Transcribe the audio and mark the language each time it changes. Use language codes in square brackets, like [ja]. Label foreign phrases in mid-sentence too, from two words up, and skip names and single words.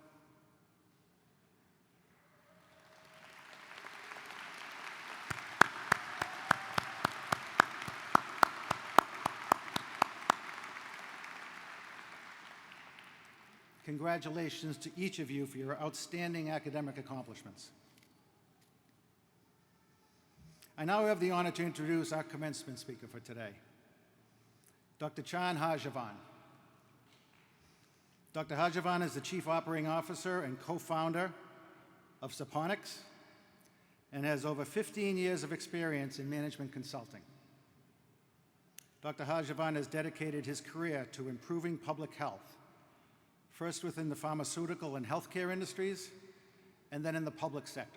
[en] Congratulations to each of you for your outstanding academic accomplishments. I now have the honor to introduce our commencement speaker for today, Dr. Chan Hajavan. Dr. Hajavan is the Chief Operating Officer and co-founder of Saponics and has over 15 years of experience in management consulting. Dr. Hajavan has dedicated his career to improving public health, first within the pharmaceutical and healthcare industries, and then in the public sector.